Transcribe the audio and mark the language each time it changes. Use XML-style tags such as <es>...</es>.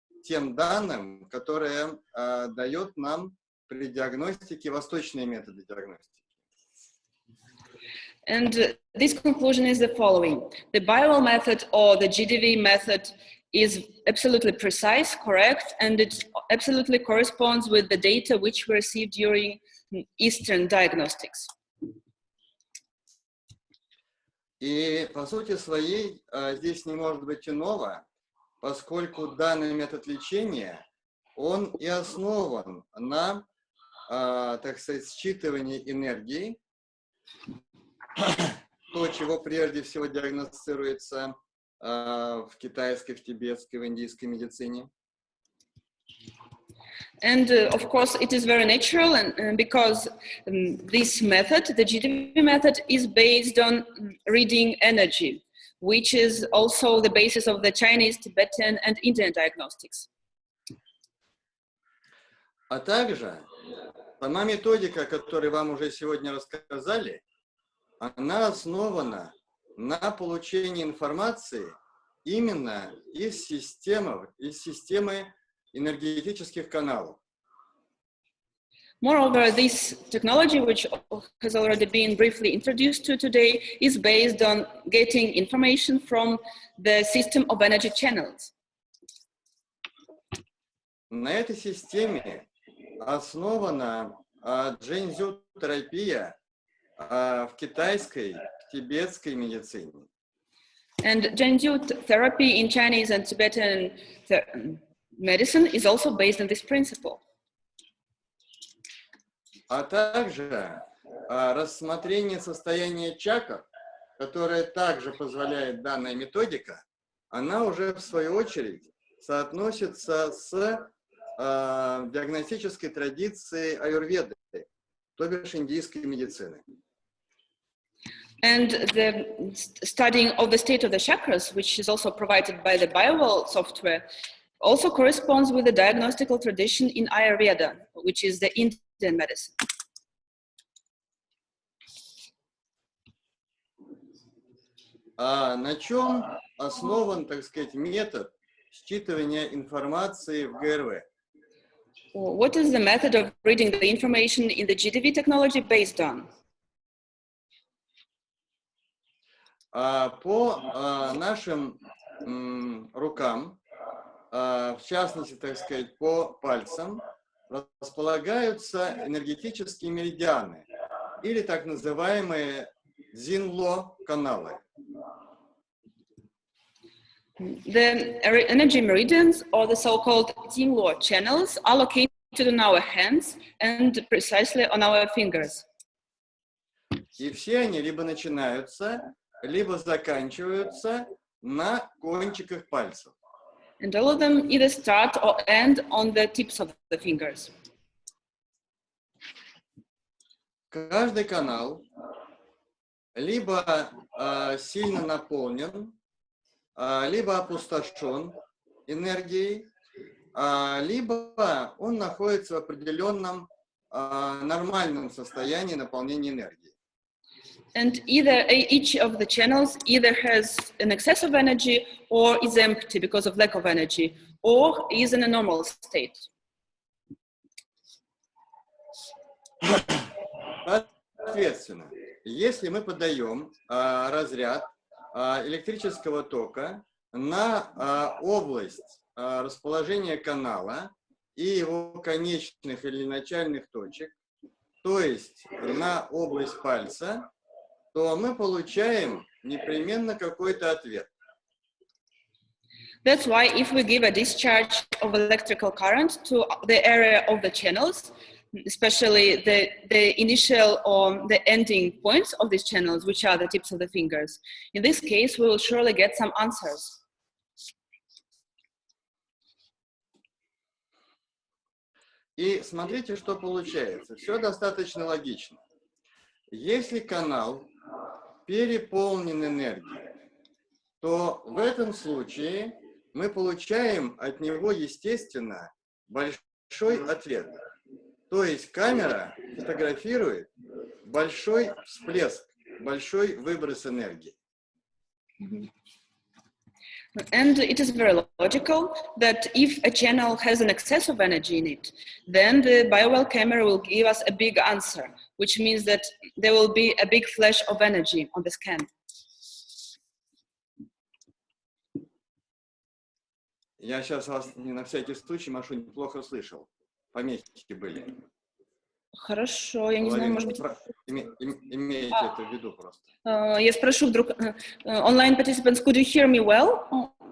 <ru>тем данным, которые дает нам при диагностике восточные методы диагностики.</ru> <en>And this conclusion is the following. The bival method or the GDV method is absolutely precise, correct, and it absolutely corresponds with the data which we received during Eastern diagnostics.</en> <ru>И по сути своей здесь не может быть иного, поскольку данный метод лечения, он и основан на, так сказать, считывании энергии, то, чего прежде всего диагностируется в китайской, в тибетской, в индийской медицине.</ru> <en>And of course, it is very natural, and because this method, the GDV method, is based on reading energy, which is also the basis of the Chinese, Tibetan, and Indian diagnostics.</en> <ru>А также сама методика, которую вам уже сегодня рассказали, она основана на получении информации именно из системы энергетических каналов.</ru> <en>Moreover, this technology, which has already been briefly introduced to today, is based on getting information from the system of energy channels.</en> <ru>На этой системе основана джэньцзю-терапия в китайской, в тибетской медицине.</ru> <en>And Zhengzhu therapy in Chinese and Tibetan medicine is also based on this principle.</en> <ru>А также рассмотрение состояния чакр, которое также позволяет данная методика, она уже в свою очередь соотносится с диагностической традицией аюрведы, то бишь индийской медицины.</ru> <en>And the studying of the state of the chakras, which is also provided by the Bival software, also corresponds with the diagnostical tradition in Ayurveda, which is the Indian medicine.</en> <ru>А на чем основан, так сказать, метод считывания информации в ГРВ?</ru> <en>What is the method of reading the information in the GDV technology based on?</en> <ru>По нашим рукам, в частности, так сказать, по пальцам, располагаются энергетические меридианы, или так называемые дзинло-каналы.</ru> <en>The energy meridians, or the so-called Jingluo channels, are located on our hands and precisely on our fingers.</en> <ru>И все они либо начинаются, либо заканчиваются на кончиках пальцев.</ru> <en>And all of them either start or end on the tips of the fingers.</en> <ru>Каждый канал либо сильно наполнен, либо опустошен энергией, либо он находится в определенном нормальном состоянии наполнения энергии.</ru> <en>And either each of the channels either has an excess of energy or is empty because of lack of energy, or is in a normal state.</en> <ru>Соответственно, если мы подаем разряд электрического тока на область расположения канала и его конечных или начальных точек, то есть на область пальца, то мы получаем непременно какой-то ответ.</ru> <en>That's why if we give a discharge of electrical current to the area of the channels, especially the initial or the ending points of these channels, which are the tips of the fingers, in this case, we will surely get some answers.</en> <ru>И смотрите, что получается. Все достаточно логично. Если канал переполнен энергией, то в этом случае мы получаем от него, естественно, большой ответ. То есть камера фотографирует большой всплеск, большой выброс энергии.</ru> <en>And it is very logical that if a channel has an excess of energy in it, then the biowell camera will give us a big answer, which means that there will be a big flash of energy on the scan.</en> <ru>Я сейчас вас на всякий случай, Машу, плохо слышал. Помехи были. Хорошо, я не знаю, может быть... Имейте это в виду просто. Я спрошу вдруг...</ru> <en>Online participants, could you hear me well?</en>